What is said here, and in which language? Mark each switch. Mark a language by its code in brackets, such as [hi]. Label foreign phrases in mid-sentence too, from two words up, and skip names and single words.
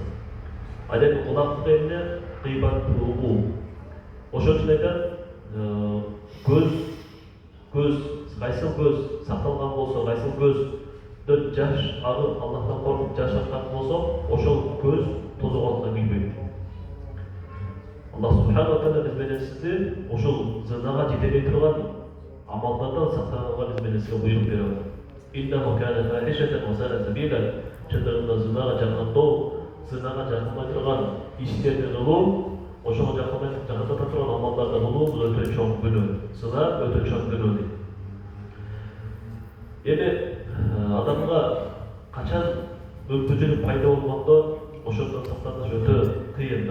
[ky] Ал эми кулактын эмне кыйбаттуу угуу. Ошон үчүн айтат, кайсыл көз сакталган болсо, кайсыл көздөн жаш агып, Аллахтан коркуп жаш аккан болсо, ошол көз тозогонуна күйбөйт. [ar] الله سبحانه وتعالى [ky] биз менен сизди ошол зинага жетелей турган амалдардан сактанганга биз менен сизге буйрук берип атат. [ar] إنه كان فاحشة وساء سبيلا. [ky] Чындыгында зинага жакындоо, зинага жакынбай турган иштерди кылуу, ошого жакындата турган амалдарды кылуу бул өтө чоң күнөө. Зина өтө чоң күнөө дейт. Эми адамга качан мүмкүнчүлүк пайда болгондо ошондон сактаныш өтө кыйын.